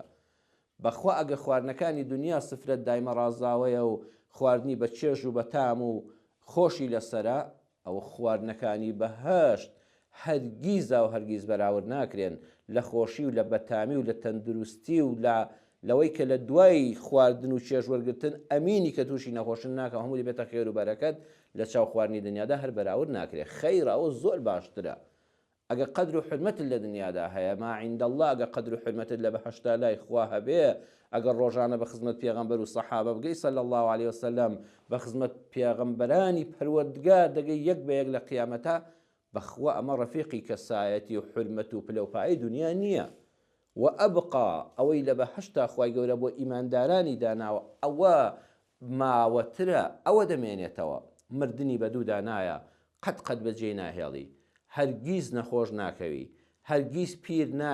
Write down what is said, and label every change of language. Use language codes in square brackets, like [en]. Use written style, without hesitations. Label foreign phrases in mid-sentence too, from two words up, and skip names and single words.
[ckb] بەخوا ئەگە خواردنەکانی دنیا سفرەت دایمە ڕازاوەیە و خواردنی بە چێژ و بە تام و خۆشی لەسرە ئەوە خواردنەکانی بەهەشت هەرگیزا و هەرگیز بەراورد ناکرێن لە خۆشی و لە بەتامی و لە تەندروستی و لەوەی کە لە دوای خواردن و چێژوەرگرتن ئەمینی کە تووشی نەخۆشن ناکە هەموو دەبێتە خێر و بەرەکەت لە چاو خواردنی دنیادا هەر بەراورد ناکرێت خەیرە ئەوە زۆر باشترە ئەگە قەدر و حرمەتت لە دنیادا هەیە [ar] ما عند الله [ckb] ئەگە قەدر و حرمەتت لە بەهەشتا لای خوا هەبێ ئەگەر ڕۆژانە بە خزمەت پێغەمبەر و سەحابە بگەی [ar] صلی الله عليه وسلم [ckb] بە خزمەت پێغەمبەرانی پەروەردگار دەگەی یەک بە یەک لە قیامەتە بەخوا ئەمە ڕەفیقی کەسایەتی و حرمەت و پلەپایی دنیا نییە و ئەبقا ئەوەی لە بەهەشتا خوای گەورە بۆ ئیماندارانی داناوە ئەوە ماوەترە ئەوە دەمێنێتەوە مردنی بەدوو دانایە قەت بەجێ ناهێڵی هەرگیز نەخۆش ناکەوی هەرگیز پیر نابی